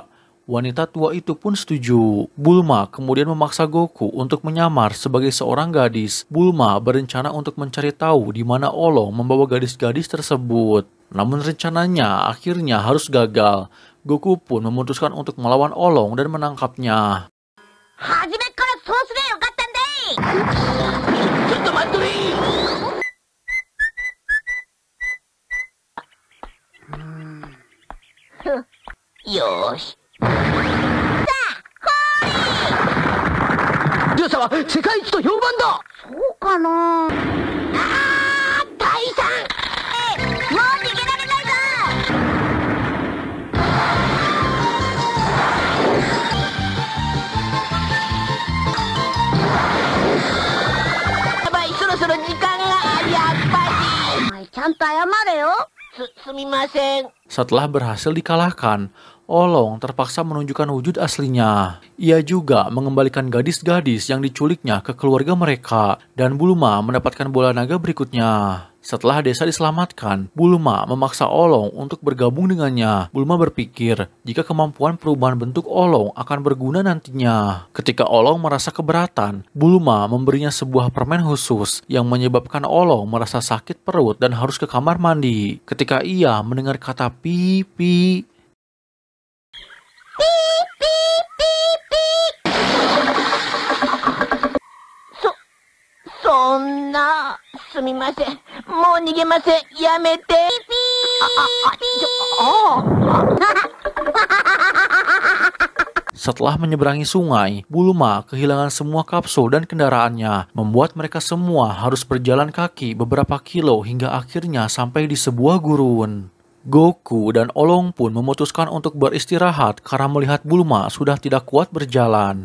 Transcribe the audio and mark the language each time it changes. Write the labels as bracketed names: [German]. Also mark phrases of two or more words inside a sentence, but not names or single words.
[Indonesian] Wanita tua itu pun setuju. Bulma kemudian memaksa Goku untuk menyamar sebagai seorang gadis. Bulma berencana untuk mencari tahu di mana Olong membawa gadis-gadis tersebut. Namun rencananya akhirnya harus gagal. Goku pun memutuskan untuk melawan Olong dan menangkapnya. Yosh. [Japanese] リュウ様は世界一と評判だ。そうかな。大さん、もう逃げられないぞ。やばい、そろそろ時間が。やっぱり。お前ちゃんと謝れよ。すみません。 [Indonesian] Setelah berhasil dikalahkan, Olong terpaksa menunjukkan wujud aslinya. Ia juga mengembalikan gadis-gadis yang diculiknya ke keluarga mereka, dan Bulma mendapatkan bola naga berikutnya. Setelah desa diselamatkan, Bulma memaksa Olong untuk bergabung dengannya. Bulma berpikir jika kemampuan perubahan bentuk Olong akan berguna nantinya. Ketika Olong merasa keberatan, Bulma memberinya sebuah permen khusus yang menyebabkan Olong merasa sakit perut dan harus ke kamar mandi. Ketika ia mendengar kata pipi, [Japanese] そんな、すみません。もう逃げません。やめて。ピー。 [Indonesian] Setelah menyeberangi sungai, Bulma kehilangan semua kapsul dan kendaraannya, membuat mereka semua harus berjalan kaki beberapa kilo hingga akhirnya sampai di sebuah gurun. Goku dan Olong pun memutuskan untuk beristirahat karena melihat Bulma sudah tidak kuat berjalan.